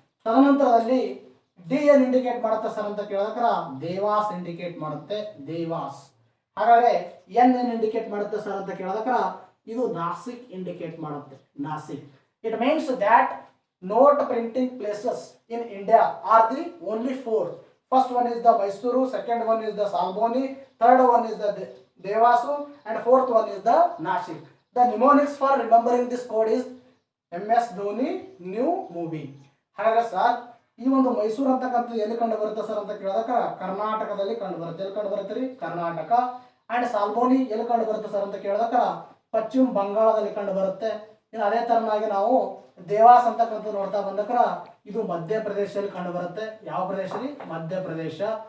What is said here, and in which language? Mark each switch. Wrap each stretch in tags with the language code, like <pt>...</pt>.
<kn>ತದನಂತರದಲ್ಲಿ D ಏನ್ indicate ಮಾಡುತ್ತೆ ಸರ್ ಅಂತ ಕೇಳಿದ್ರೆ ದೇವಾಸ್ ಇಂಡಿಕೇಟ್ ಮಾಡುತ್ತೆ, ದೇವಾಸ್. ಹಾಗಾದ್ರೆ N ಏನ್ ಇಂಡಿಕೇಟ್ ಮಾಡುತ್ತೆ ಸರ್ ಅಂತ ಕೇಳಿದ್ರೆ ಇದು ನಾಸಿಕ್ ಇಂಡಿಕೇಟ್ ಮಾಡುತ್ತೆ, Nashik.</kn> <en>It means that note printing places in India are the only 4. First one is the Mysuru, second one is the Salboni, third one is the Devasu, and fourth one is the Nashik. The mnemonics for remembering this code is MS Dhoni New Movie.</en> <kn>ಹಾಗಾದ್ರೆ sir ಈ ಒಂದು ಮೈಸೂರು ಅಂತಕ್ಕಂಥ ಎಲ್ಲಿ ಕಂಡು ಬರುತ್ತೆ sir ಅಂತ ಕೇಳಿದಾಗ ಕರ್ನಾಟಕದಲ್ಲಿ ಕಂಡು ಬರುತ್ತೆ. ಎಲ್ಲಿ ಕಂಡು ಬರುತ್ತೆ ರೀ? ಕರ್ನಾಟಕ. ಅಂಡ್ ಸಾಲ್ಬೋನಿ ಎಲ್ಲಿ ಕಂಡು ಬರುತ್ತೆ ಸರ್ ಅಂತ ಕೇಳಿದಾಗ ಪಶ್ಚಿಮ ಬಂಗಾಳದಲ್ಲಿ ಕಂಡು ಬರುತ್ತೆ. ಇನ್ನು ಅದೇ ತರನಾಗಿ ನಾವು ದೇವಾಸ್ ಅಂತಕ್ಕಂಥ ನೋಡ್ತಾ ಬಂದಕ್ರ ಇದು ಮಧ್ಯಪ್ರದೇಶದಲ್ಲಿ ಕಂಡು ಬರುತ್ತೆ. ಯಾವ ಪ್ರದೇಶ ರೀ? ಮಧ್ಯಪ್ರದೇಶ.</kn>